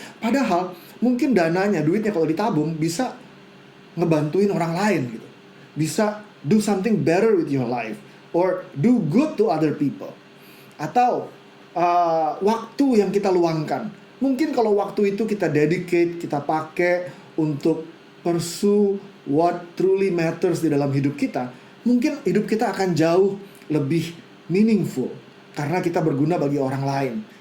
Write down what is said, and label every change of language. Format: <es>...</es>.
<id>Padahal mungkin dananya, duitnya kalau ditabung bisa ngebantuin orang lain gitu. Bisa</id> <en>do something better with your life, or do good to other people.</en> <id>Atau waktu yang kita luangkan. Mungkin kalau waktu itu kita dedicate, kita pakai untuk</id> <en>pursue what truly matters</en> <id>di dalam hidup kita, mungkin hidup kita akan jauh lebih meaningful karena kita berguna bagi orang lain.</id>